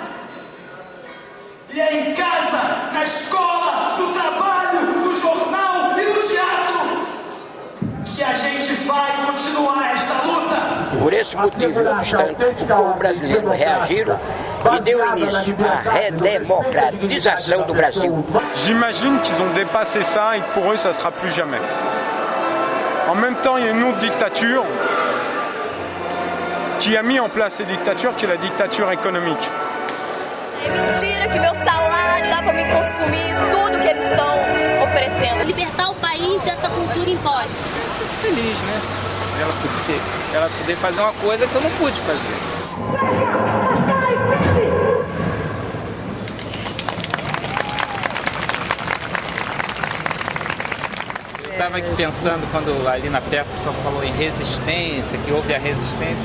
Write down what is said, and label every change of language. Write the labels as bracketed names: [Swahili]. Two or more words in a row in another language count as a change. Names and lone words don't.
[Portuguese] E é em casa, na escola, no trabalho, no jornal e no teatro que a gente vai continuar esta luta. Por esse motivo, obstante, o povo brasileiro reagiram e deu início à redemocratização do Brasil. [French] J'imagine qu'ils ont dépassé ça et que pour eux, ça ne sera plus jamais. En même temps, il y a une autre dictature qui a mis en place ces dictatures, qui est la dictature économique. [Portuguese] É mentira que meu salário dá para me consumir tudo que eles estão oferecendo. Libertar o país dessa cultura imposta. Eu sinto feliz, né? Ela poder fazer uma coisa que eu não pude fazer. Eu estava aqui pensando, quando ali na peça o pessoal falou em resistência, que houve a resistência.